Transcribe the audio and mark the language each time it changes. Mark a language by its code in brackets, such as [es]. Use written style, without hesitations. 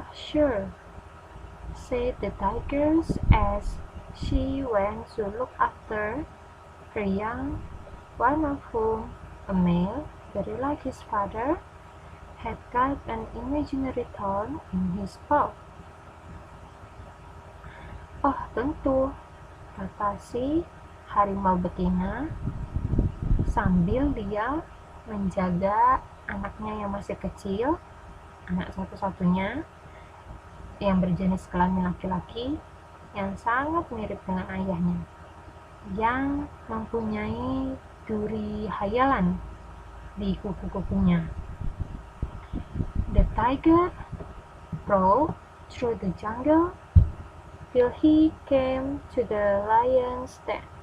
[en] Sure, said the tigress as she went to look after her young, one of whom, a male, very like his father, had got an imaginary thorn in his paw. [id] Oh tentu, kata si harimau betina sambil dia menjaga anaknya yang masih kecil, anak satu-satunya yang berjenis kelamin laki-laki yang sangat mirip dengan ayahnya, yang mempunyai duri hayalan di kuku-kukunya. [en] The tiger prowled through the jungle till he came to the lion's den.